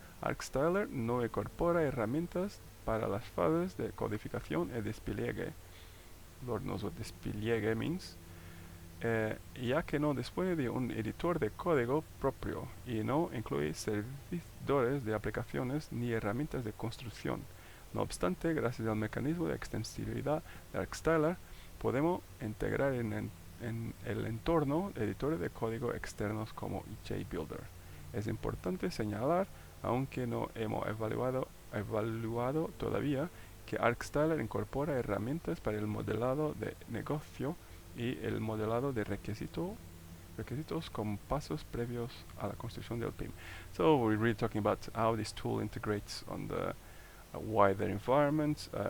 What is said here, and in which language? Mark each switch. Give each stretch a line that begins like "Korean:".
Spanish: ArcStyler no incorpora herramientas para las fases de codificación y despliegue.
English: Lord knows what despliegue means.
Spanish: Ya que no dispone de un editor de código propio y no incluye servidores de aplicaciones ni herramientas de construcción. No obstante, gracias al mecanismo de extensibilidad de ArcStyler, podemos integrar en el entorno editores de código externos como JBuilder. Es importante señalar, aunque no hemos evaluado todavía, que ArcStyler incorpora herramientas para el modelado de negocio y el modelado de requisitos como pasos previos a la construcción del PIM.
English: So we're really talking about how this tool integrates on the wider environment.